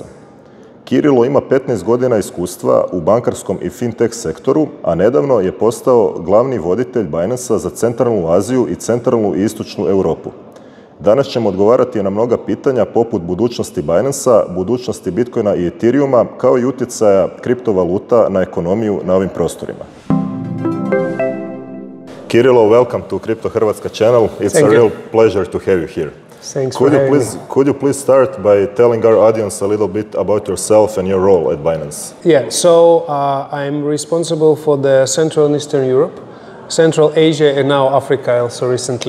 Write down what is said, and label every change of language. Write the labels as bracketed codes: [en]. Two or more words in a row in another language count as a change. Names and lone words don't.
[hr] Kyrylo ima 15 godina iskustva u bankarskom i fintech sektoru, a nedavno je postao glavni voditelj Binancea za centralnu Aziju i centralnu i istočnu Europu. Danas ćemo odgovarati na mnoga pitanja poput budućnosti Binancea, budućnosti Bitcoina i Ethereuma, kao i utjecaja kriptovaluta na ekonomiju na ovim prostorima. [en] Kyrylo, welcome to Kripto Hrvatska channel. It's a real pleasure to have you here. Thanks for having me. Could you please start by telling our audience a little bit about yourself and your role at Binance? Yeah, so I'm responsible for the Central and Eastern Europe, Central Asia, and now Africa also recently.